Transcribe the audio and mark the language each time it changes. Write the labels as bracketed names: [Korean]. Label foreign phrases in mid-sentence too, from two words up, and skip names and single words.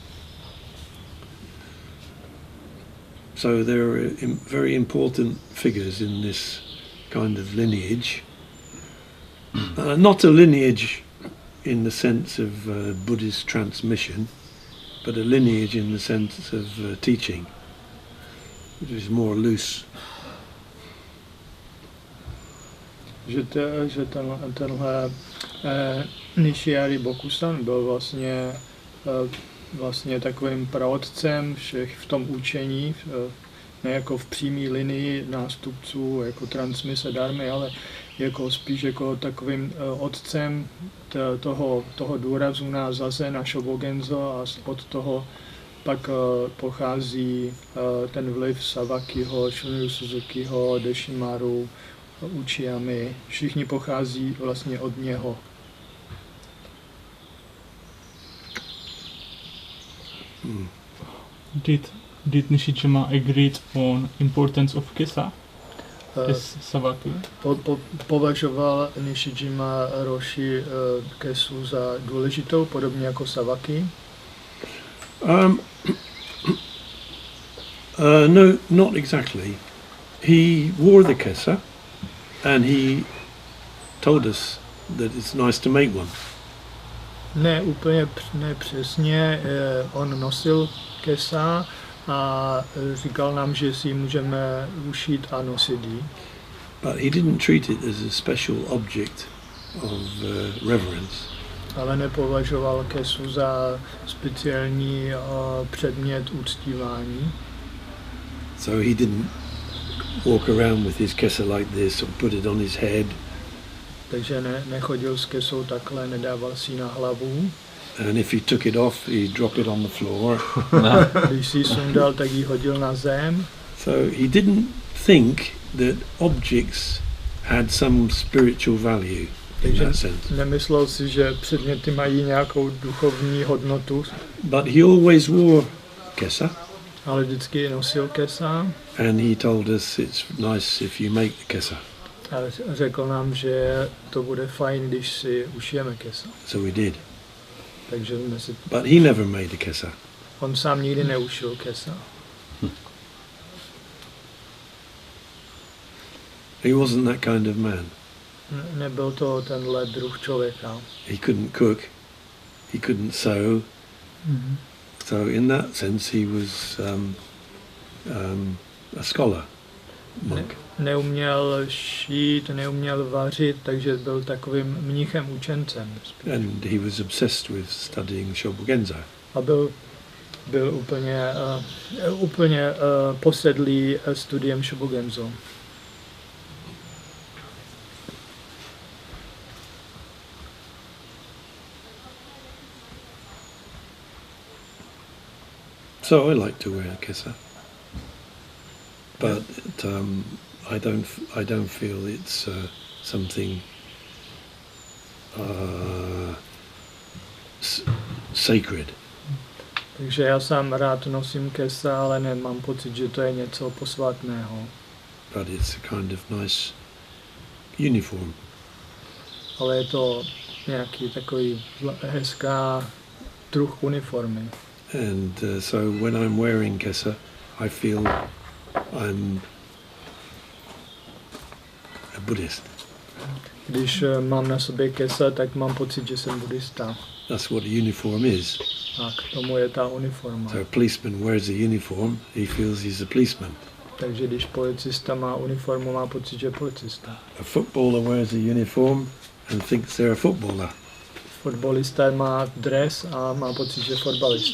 [English] So there are very important figures in this kind of lineage. Not a lineage in the sense of Buddhist transmission, but a lineage in the sense of teaching, which is more loose. [Czech] Že tenhle Nishiari Bokusan byl vlastně takovým praotcem všech v tom učení, ne jako v přímé linii nástupců, jako transmise darmy, ale jako spíš jako takovým otcem toho důrazu na zazen a shobogenzo, a od toho pak pochází ten vliv Sawakiho, Shunryu Suzukiho, Deshimaru, Uchiyami. Všichni pochází vlastně od něho. [English] Did Nishijima agreed on importance of kesa as Sawaki? [Czech] Považoval Nishijima Roshi kesu za důležitou, podobně jako Sawaki? [English] No, not exactly. He wore the kesa and he told us that it's nice to make one. [Czech] Ne úplně přesně, on nosil kesa a říkal nám, že si můžeme ušít a nosit ji. [English] But he didn't treat it as a special object of reverence. [Czech] Ale nepovažoval kesu za speciální předmět uctívání. [English] So he didn't walk around with his kesa like this or put it on his head. [Czech] Takže nechodil s kesou takhle, nedával si na hlavu. [English] And if he took it off, he'd drop it on the floor. [Czech] Když si ji sundal, tak ji hodil na zem. [English] So he didn't think that objects had some spiritual value in that sense. [Czech] Nemyslel si, že předměty mají nějakou duchovní hodnotu. [English] But he always wore kesa. [Czech] Ale vždycky nosil kesa. [English] And he told us it's nice if you make the kesa. [Czech] A řekl nám, že to bude fajn, když si ušijeme kesa. [English] So we did. [Czech] Takže jsme si... [English] But he never made a kesa. [Czech] On sám nikdy neušil kesa. [English] He wasn't that kind of man. [Czech] Nebyl to tenhle druh člověka. [English] He couldn't cook. He couldn't sew. Mm-hmm. So in that sense he was a scholar monk. [Czech] Neuměl šít, neuměl vařit, takže byl takovým mnichem učencem. [English] And he was obsessed with studying Shobogenzo. [Czech] A byl úplně posedlý studiem Shobogenzo. [English] So I like to wear kesa, but I don't feel it's something sacred. [Czech] Takže já sám rád nosím kesa, ale nemám pocit, že to je něco posvátného. [English] But it's a kind of nice uniform. [Czech] Ale je to nějaký takový hezká druh uniformy. [English] And so when I'm wearing kesa, I feel I'm a Buddhist. [Czech] Když mám na sobě kesa, tak mám pocit, že jsem buddhista. [English] That's what a uniform is. [Czech] A k tomu je ta uniforma. [English] So a policeman wears a uniform, he feels he's a policeman. [Czech] Takže když policista má uniformu, má pocit, že je policista. [English] A footballer wears a uniform and thinks they're a footballer. [Czech] Fotbalista má dres a má pocit, že je fotbalista.